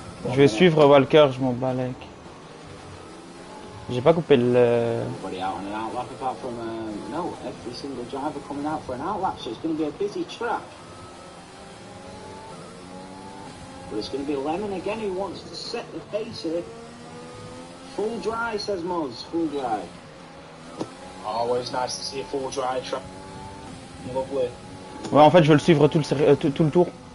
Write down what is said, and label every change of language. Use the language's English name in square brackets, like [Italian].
[French] Je vais suivre Walker, je m'en bats avec. J'ai pas coupé le... [English] Everybody out on an outlap apart from, no, every single driver coming out for an outlap, so it's going to be a busy track. But it's going to be Lemon again who wants to set the pace here. Full dry, says Moz, full dry. Always nice to see a full dry track. Lovely. [French] Ouais, en fait, je veux le suivre tout le tour.